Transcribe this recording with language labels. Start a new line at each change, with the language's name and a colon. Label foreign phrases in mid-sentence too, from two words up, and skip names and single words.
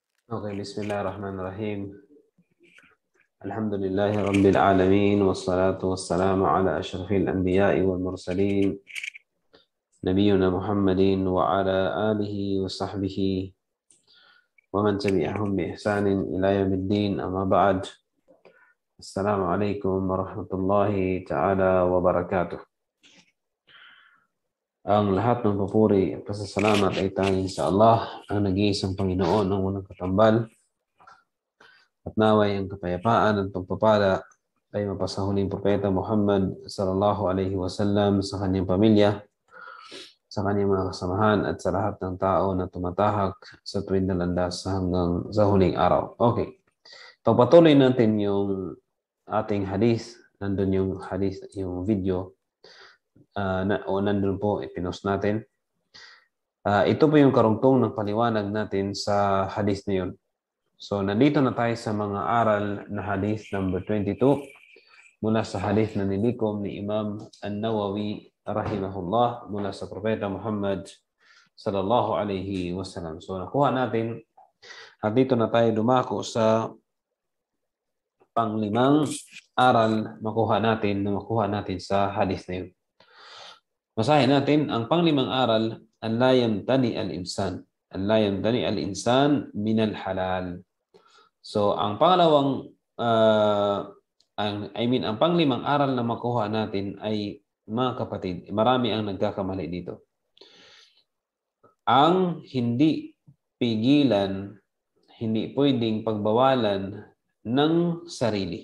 Arabic: Okay, بسم الله الرحمن الرحيم. الحمد لله رب العالمين والصلاة والسلام على أشرف الأنبياء والمرسلين نبينا محمد وعلى آله وصحبه ومن تبعهم بإحسان إلى يوم الدين، أما بعد. السلام عليكم ورحمة الله تعالى وبركاته.
Filipino: Ang lahat ng papuri at pasasalamat ay tanging sa Allah, ang nag-iisang Panginoon, ang walang katambal. At naway ang kapayapaan at pagpapala ay mapasahuling propeta Muhammad
Arabic: صلى الله عليه وسلم,
Filipino: sa kanyang pamilya, sa kanyang mga kasamahan, at sa lahat ng tao na tumatahak sa tuwid na landas hanggang sa huling araw. Okay. Pagpatuloy natin yung ating hadith. Nandun yung hadith, yung video. Nandun po, ipinost natin. Ito po yung karugtong ng paliwanag natin sa hadith na yun. So, nandito na tayo sa mga aral na hadith number 22 mula sa hadith na nilikom ni Imam An-Nawawi rahimahullah mula sa Propeta Muhammad
Arabic: صلى الله عليه وسلم.
Filipino: So, nakuha natin at dito na tayo dumako sa panglimang aral makuha natin sa hadith na yun. Basahin natin ang panglimang aral,
Arabic: أن لا يمتنع الإنسان. أن لا يمتنع الإنسان من الحلال.
Filipino: So, ang pangalawang, ang panglimang aral na makuha natin ay, mga kapatid, marami ang nagkakamali dito. Ang hindi pigilan, hindi pwedeng pagbawalan ng sarili.